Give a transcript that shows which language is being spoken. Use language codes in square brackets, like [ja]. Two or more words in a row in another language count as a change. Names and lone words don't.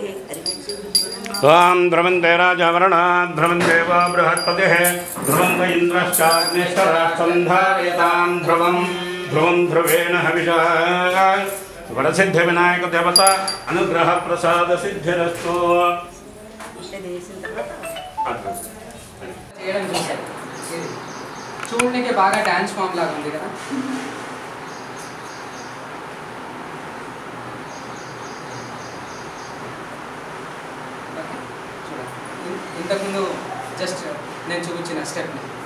[sa] त्वां ध्रुवन्ते राजवर्णा ध्रुवन्ते वा बृहस्पतिः ध्रुवन्त इन्द्रश्चाग्निश्चराष्ट्रं धारयतां ध्रुवं ध्रुवेण हविषः वरसिद्धिविनायक देवता अनुग्रह प्रसाद सिद्धिरस्तु [te] చేయడం చూసారు చూడడానికి బాగా డాన్స్ ఫామ్ లాగా ఉంది కదా చూడండి ఇంతకుముందు జస్ట్ నేను చూపించిన స్టెప్ని